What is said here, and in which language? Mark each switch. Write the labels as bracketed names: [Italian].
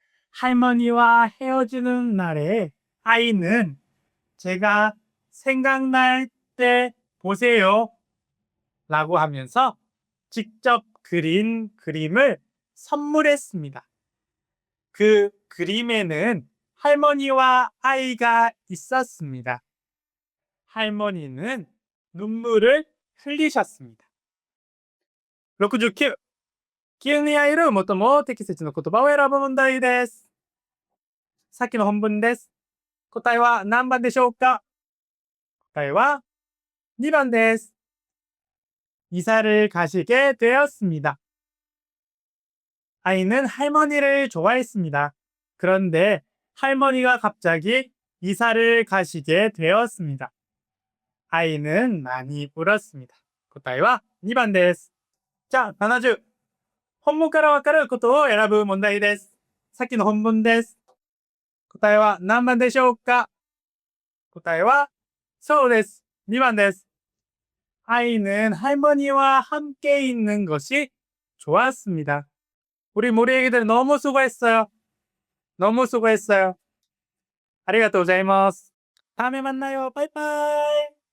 [Korean] 할머니와 헤어지는 날에 아이는 제가 생각날 때 보세요 라고 하면서 직접 그린 그림을 선물했습니다. 그 그림에는 할머니와 아이가 있었습니다. 할머니는 눈물을 흘리셨습니다. 69. [Japanese] 記憶に入る最も適切な言葉を選ぶ問題です。さっきの本文です。答えは何番でしょうか？答えは2번です. [Korean] 이사를 가시게 되었습니다. 아이는 할머니를 좋아했습니다. 그런데 할머니가 갑자기 이사를 가시게 되었습니다. 아이는 많이 울었습니다. [Japanese] 答えは2번です. [Korean] 자, 70. [Japanese] 本文からわかることを選ぶ問題です。さっきの本文です。答えは何番でしょうか？答えはそうです.2번です. [Korean] 아이는 할머니와 함께 있는 것이 좋았습니다. 우리 모리 애기들 너무 수고했어요. 너무 수고했어요. [Japanese] ありがとうございます. [Korean] 다음에 만나요. 빠이빠이.